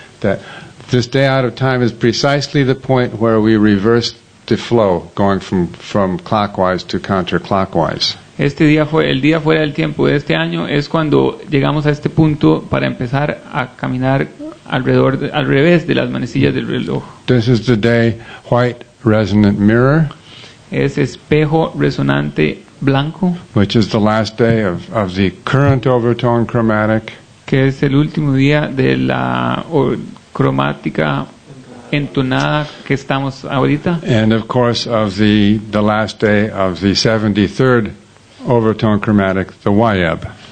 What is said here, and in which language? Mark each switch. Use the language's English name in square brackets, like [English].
[English] That this day out of time is precisely the point where we reverse the flow, going from clockwise to counterclockwise. [Spanish] El día fuera del tiempo de este año es cuando llegamos a este punto para empezar a caminar al revés de las manecillas del reloj. [English] This is the day white resonant mirror, [Spanish] Es espejo resonante blanco, [English] which is the last day of the current overtone chromatic, [Spanish] que es el último día de la cromática entonada que estamos ahorita, [English] and of course of the last day of the 73rd overtone chromatic, the YEB.